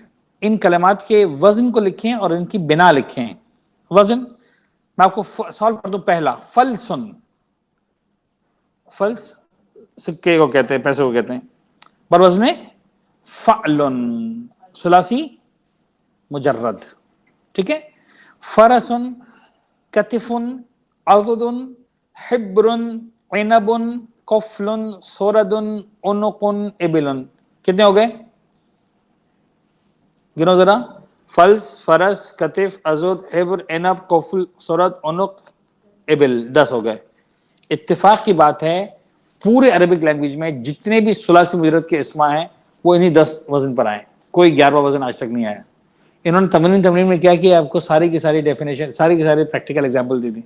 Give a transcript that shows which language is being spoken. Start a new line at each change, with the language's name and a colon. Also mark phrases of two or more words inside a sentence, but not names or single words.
Urdu: ان کلمات کے وزن کو لکھیں اور ان کی بنا لکھیں. وزن میں آپ کو سالو کر دوں. پہلا فلسن، فلس سکے کو کہتے ہیں، پیسے کو کہتے ہیں، بر وزن فعلن ثلاثی مجرد. ٹھیک ہے.
Arabic: فرسن، کتفن، عضدن، حبرن، عنبن، کفلن، سوردن، عنقن، ابلن.
Urdu: کتنے ہو گئے؟ گنو ذرا.
Arabic: فلس، فرس، کتف، عضد، حبر، عنب، کفل، سورد، عنق، ابل.
Urdu: 10 ہو گئے. اتفاق کی بات ہے پورے
English: Arabic language
Urdu: میں جتنے بھی ثلاثی مجرد کے اسما ہیں وہ انہی 10 وزن پر آئے. کوئی 11واں وزن آج تک نہیں آیا. انہوں نے تمرین میں کیا کیا، آپ کو ساری کی ساری ڈیفینیشن، ساری کی ساری
English: practical example
Urdu: دی تھی.